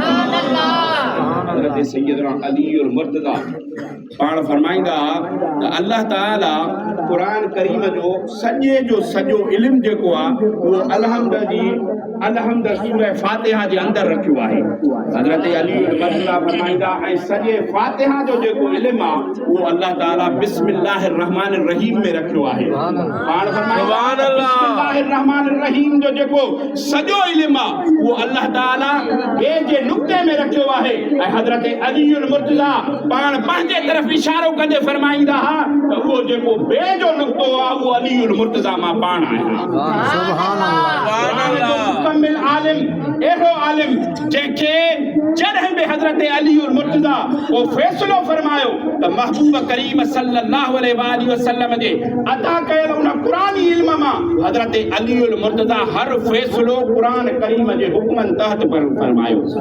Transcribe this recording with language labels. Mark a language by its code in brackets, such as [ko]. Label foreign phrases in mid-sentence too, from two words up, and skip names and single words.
[sd] हज़रत सैयदना अलीउल मुर्तज़ा पाण फरमाईंदा त अल्लाह ताला क़ुरान करीम जो सॼो इल्मु जेको आहे उहो अलहम्द सूरह फातिहा जे अंदरि रखियो आहे। हज़रत अलीउल मुर्तज़ा फरमाईंदा ऐं सॼे फातिहा जो जेको इल्मु आहे उहो अल्लाह ताला [ar] بسم الله الرحمن الرحيم [sd] में रखियो आहे। पाण फरमाईंदा [ar] بسم الله الرحمن الرحيم [sd] जो जेको सॼो इल्मु आहे उहो अल्लाह ताला ॿिए जे नुक़्ते में रखियो आहे। ऐं हज़रत अलीउल मुर्तज़ा पाण पंहिंजे तरफ़ इशारो कंदे फरमाईंदा हुआ त उहो जेको ॿिए जो नुक़्तो आहे उहो अलीउल मुर्तज़ा मां पाण आहियां। मुकम्मिल आलिम, अहिड़ो आलिम जंहिंखे जॾहिं बि हज़रत अलीउल मुर्तज़ा को फ़ैसिलो फरमायो त महबूब करीम [ar] صلى الله عليه وسلم [sd] जे अता कयल उन क़ुरानी इल्म मां हज़रत अलीउल मुर्तज़ा हर फ़ैसिलो क़ुरान करीम जे हुक्मनि तहत फरमायो।